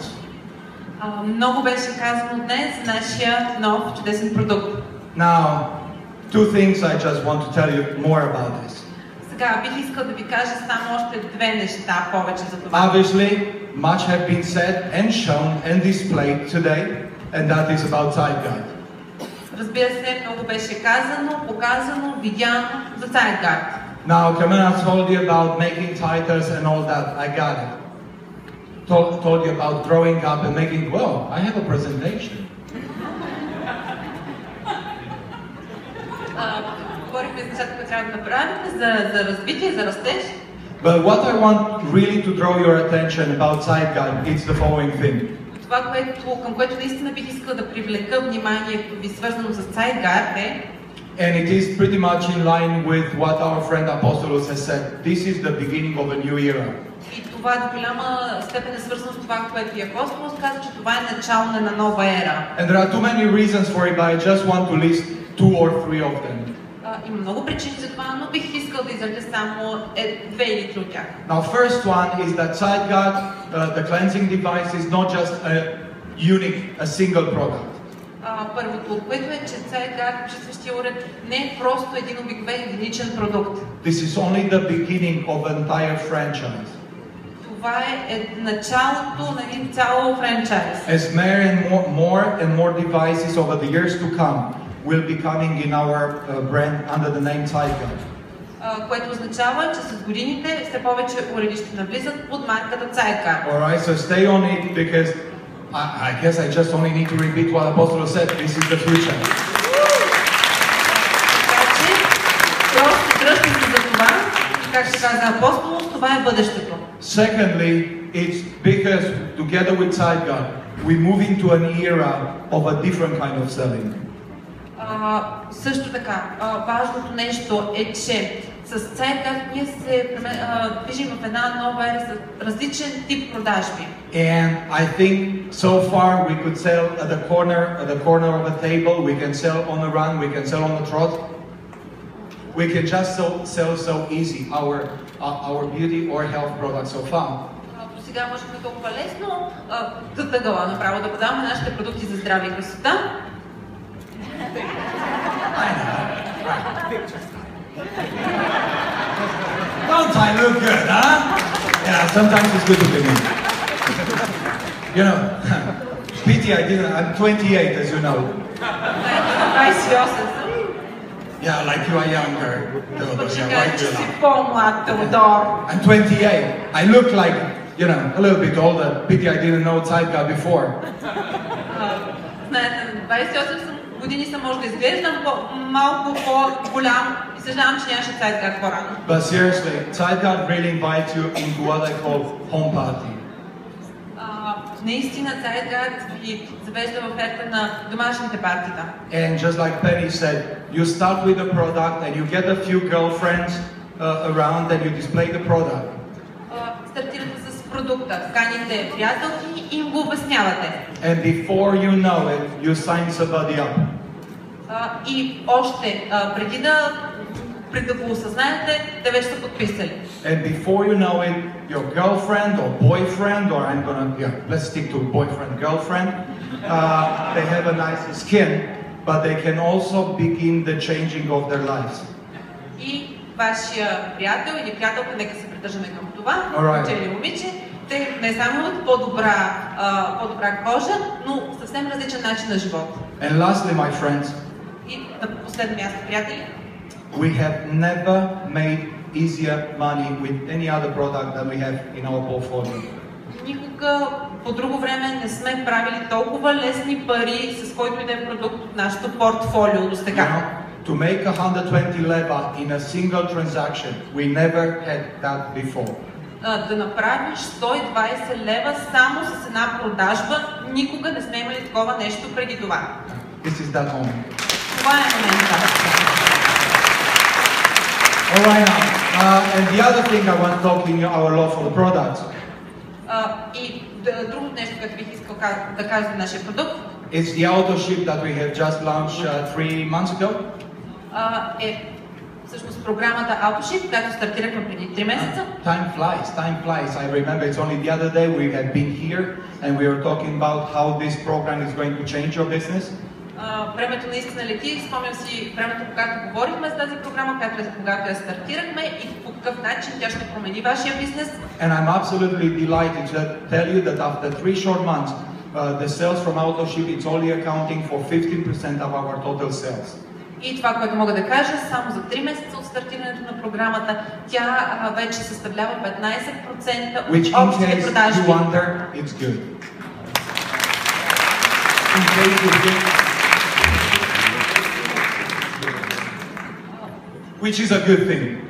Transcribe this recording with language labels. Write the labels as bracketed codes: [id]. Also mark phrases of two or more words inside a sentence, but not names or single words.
[bg] Много беше казано днес за нашия нов чудесен продукт. [en] Now, two things I just want to tell you more about this. [bg] Сега бих искал да ви кажа само още две неща повече за това. [en] Obviously, much have been said and shown and displayed today, and that is about Zeitgeist. [bg] Разбира се, много беше казано, показано, видяно за Zeitgeist. [en] Now, Kamena told you about making titles and all that. I got it. Told you about growing up and making, well, I have a presentation. [bg] Говорихме за нещата, които трябва да направите, за развитие, за растеж. [en] But what I want really to draw your attention about Zeitgeist is the following thing. [bg] Това, към което наистина бих искал да привлека вниманието ви, свързано с Zeitgeist е, [en] and it is pretty much in line with what our friend Apostolos has said. This is the beginning of a new era. [bg] И това до голяма степен е свързано с това, което и Апостолос каза, че това е начало на нова ера. [en] And there are too many reasons for it, but I just want to list 2 or 3 of them. [bg] Има много причини за това, но бих искал да изредя само 2 или 3 от тях. [en] Now, first one is that Zeitgeist, the cleansing device, is not just a single product. [bg] Първото от което е, че Zeitgeist, чувстващия уред, не е просто един обикновен единичен продукт. [en] This is only the beginning of an entire franchise. [bg] Това е началото на един цял франчайз. [en] As more and more devices over the years to come will be coming in our brand under the name Zeitgeist. [bg] което означава, че с годините все повече уреди ще навлизат под марката Sidecar. [en] Alright, so stay on it because I guess I just only need to repeat what Apostle said. This is the future. [bg] Така че, просто дръжте се за това, как ще каза Апостол, това е бъдещето. [en] Secondly, it's because together with Sidecar, we move into an era of a different kind of selling. [bg] Също така, важното нещо е, че с Sidecar ние се движим в една нова ера с различен тип продажби. [en] And I think so far we could sell at the corner of a table, we can sell on a run, we can sell on a trot. We can just sell so easy our beauty or health products so far. [bg] Сега можем толкова лесно тъгъла направо да продаваме нашите продукти за здраве и красота. [en] Don't I look good, huh? Yeah, sometimes it's good to be me. You know, pity I'm 28, as you know. Yeah, like you are younger. I'm 28. I look like, you know, a little bit older. Pity I didn't know Sidecar before. [bg] Знаете, 28 години съм, може да изглеждам малко по-голям и съжалявам, че нямаше Sidecar по-рано. [en] But seriously, Sidecar really invites you into what I call home party. [bg] Наистина Sidecar ви завежда в оферта на домашните партита. [en] And just like Penny said, you start with the product and you get a few girlfriends around and you display the product. [bg] Стартирате с продукта, каните приятелки и им го обяснявате. [en] And before you know it, you sign somebody up. [bg] И още преди да го осъзнаете, те вече са подписали. [en] And before you know it, your girlfriend or boyfriend, or let's stick to boyfriend, girlfriend, they have a nice skin, but they can also begin the changing of their lives. [bg] И вашия приятел или приятелка, нека се придържаме към това, момче или момиче, те не само имат по-добра кожа, но съвсем различен начин на живот. [en] And lastly, my friends, [bg] и на последно място, приятели, [en] we have never made easier money with any other product that we have in our portfolio. [bg] Никога по друго време не сме правили толкова лесни пари с който и да е продукт от нашето портфолио до сега. [en] To make 120 leva in a single transaction, we never had that before. [bg] Да направиш 120 лева само с една продажба, никога не сме имали такова нещо преди това. [en] This is that moment. [bg] Това е момента. [en] Alright now, and the other thing I want to talk in our love for the products. [bg] И другото нещо, което бих искал да кажа за нашия продукт. [en] It's the auto ship that we have just launched 3 months ago. [bg] Е всъщност програмата AutoShip, която стартирахме преди 3 месеца. [en] Time flies. I remember it's only the other day we have been here and we were talking about how this program is going to change your business. [bg] Времето наистина лети. Спомням си времето, когато говорихме за тази програма, когато я стартирахме и по какъв начин тя ще промени вашия бизнес. [en] And I'm absolutely delighted to tell you that after 3 short months, the sales from AutoShip is only accounting for 15% of our total sales. [bg] И това, което мога да кажа, само за 3 месеца от стартирането на програмата, тя вече съставлява 15% от общите продажби. [en] Which in case you wonder, it's good. In case you think, which is a good thing.